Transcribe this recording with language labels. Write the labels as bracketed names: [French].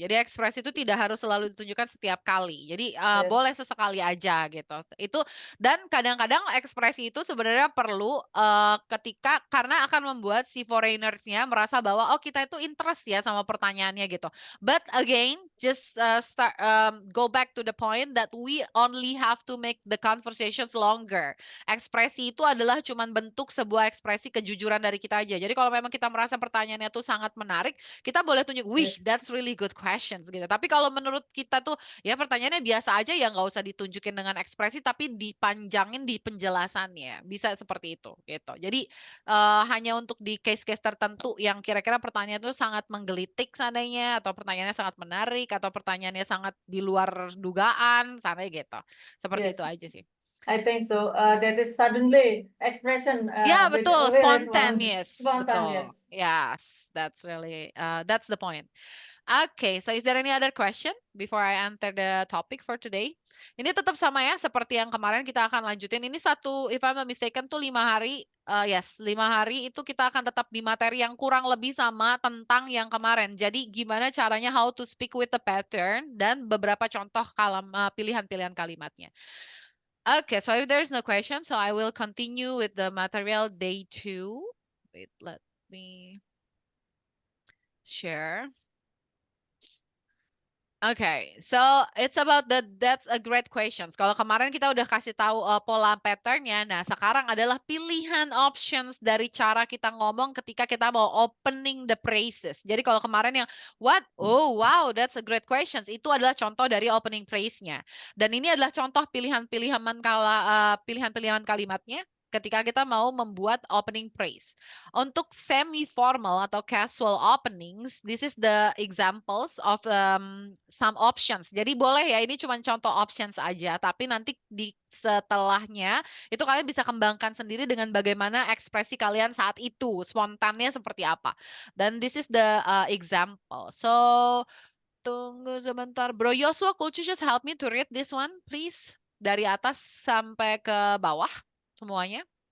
[Indonesian] Jadi ekspresi itu tidak harus selalu ditunjukkan setiap kali. Jadi [English] Yes. [Indonesian] boleh sesekali aja gitu. Itu dan kadang-kadang ekspresi itu sebenarnya perlu ketika karena akan membuat si foreigners-nya merasa bahwa oh kita itu interest ya sama pertanyaannya gitu. [English] But again, just go back to the point that we only have to make the conversations longer. [Indonesian] Ekspresi itu adalah cuman bentuk sebuah ekspresi kejujuran dari kita aja. Jadi kalau memang kita merasa pertanyaannya itu sangat menarik, kita boleh tunjuk, wih, [English] Yes. that's really good questions gitu. [Indonesian] Tapi kalau menurut kita tuh, ya pertanyaannya biasa aja ya nggak usah ditunjukin dengan ekspresi, tapi dipanjangin di penjelasannya. Bisa seperti itu gitu. Jadi hanya untuk di case-case tertentu yang kira-kira pertanyaan itu sangat menggelitik seandainya, atau pertanyaannya sangat menarik, atau pertanyaannya sangat di luar dugaan, sampai gitu. Seperti [English] Yes. [Indonesian] itu aja sih. [English] I think so. That is suddenly expression. [Indonesian] Ya, [English] With [Indonesian] betul, [English] really spontaneous. spontaneous. [Indonesian] Betul. [English] Yes, that's really that's the point. Okay, so is there any other question before I enter the topic for today? [Indonesian] Ini tetap sama ya, seperti yang kemarin kita akan lanjutin. Ini satu, [English] if I'm not mistaken [Indonesian] tuh 5 hari. Yes, 5 hari itu kita akan tetap di materi yang kurang lebih sama tentang yang kemarin. Jadi gimana caranya [English] how to speak with the pattern [Indonesian] dan beberapa contoh pilihan-pilihan kalimatnya. [English] Okay, so if there's no question, so I will continue with the material day 2. Wait, let me share. Okay, so it's about that's a great questions. [Indonesian] Kalau kemarin kita udah kasih tahu pola patternnya, nah sekarang adalah pilihan options dari cara kita ngomong ketika kita mau [English] opening the phrases. [Indonesian] Jadi kalau kemarin yang what? [English] Oh wow, that's a great questions. [Indonesian] Itu adalah contoh dari opening phrase-nya. Dan ini adalah contoh pilihan-pilihan kalimatnya ketika kita mau membuat opening phrase. Untuk semi formal atau [English] casual openings, this is the examples of some options. [Indonesian] Jadi boleh ya, ini cuma contoh options aja, tapi nanti di setelahnya itu kalian bisa kembangkan sendiri dengan bagaimana ekspresi kalian saat itu, spontannya seperti apa. Dan [English] this is the example. So, [Indonesian] tunggu sebentar. [English] Bro Joshua, could you just help me to read this one, please? [Indonesian] Dari atas sampai ke bawah, semuanya.